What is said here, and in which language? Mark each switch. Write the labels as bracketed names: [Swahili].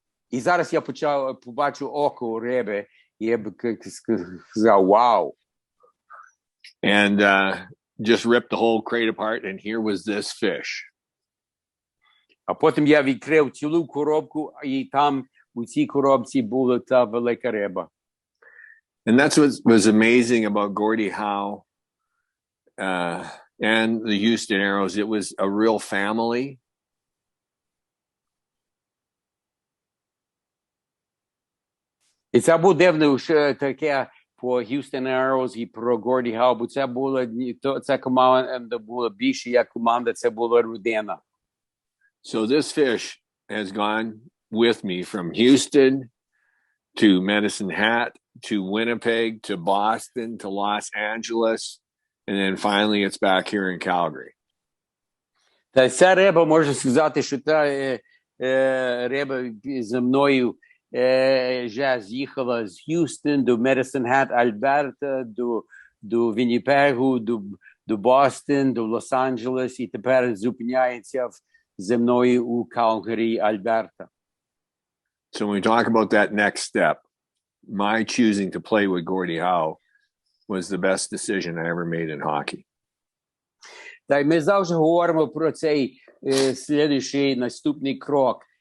[Ukrainian] І зараз я побачу око риби, і я б сказав, вау. [English] And just ripped the whole crate apart, and here was this fish. [Ukrainian] А потім я відкрив цілу коробку, і там у цій коробці була та велика риба. [English] And that's what was amazing about Gordie Howe and the Houston Aeros. It was a real family. [Ukrainian] І це було дивно, що таке по Houston Aeros і про Горді Гау, бо ця команда була більше як команда, це була родина. [English] So this fish has gone with me from Houston to Medicine Hat to Winnipeg to Boston to Los Angeles, and then finally it's back here in Calgary. [Ukrainian] Та ця риба, можна сказати, що та риба зі мною вже з'їхала з Х'юстон до Медисон Хат, Альберта, до Вінніпегу, до Бостон, до Лос-Анджелес, і тепер зупиняється зі мною у Калгарі, Альберта. [English] So when we talk about that next step, my choosing to play with Gordie Howe was the best decision I ever made in hockey. [Ukrainian] Та й ми завжди говоримо про цей слідуючий наступний крок.